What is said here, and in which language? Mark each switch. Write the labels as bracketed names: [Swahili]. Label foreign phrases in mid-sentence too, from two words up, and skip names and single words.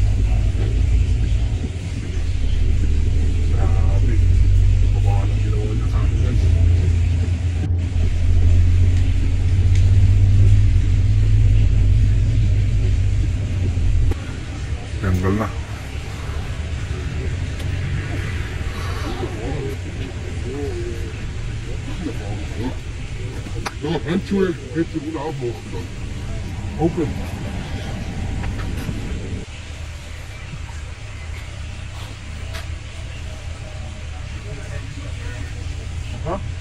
[Filipino] Grabe. Babahan ang ginawa niya sa akin guys. Tanggal na. [German] Ja, Handschuhe hätte wohl auch machen dann. Open. Aha.